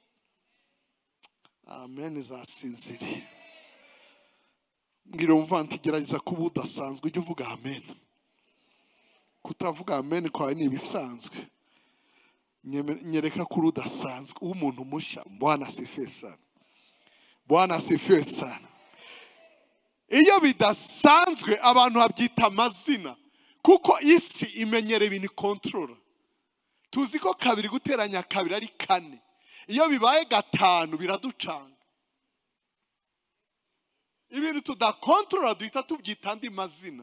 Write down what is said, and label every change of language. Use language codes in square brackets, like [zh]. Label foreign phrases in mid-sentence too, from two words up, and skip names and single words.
[rw] Amen, zasinziriye. Mbwira umvanti gerageza kuba udasanzwe, ujye uvuga amen. Kutavuga amen kwawe ni ibisanzwe. Nyereka kuri udasanzwe, umuntu mushya. [sw] Bwana asifiwe sana. [rw] Iyo bidasanzwe abantu babyita amazina, kuko isi imenyere ibintu control. Tuzi ko 2 guteranya 2 ari 4. Iyo bibaye 5 biraducanga. Ibintu tudakontrola duhita tubyita andi mazina.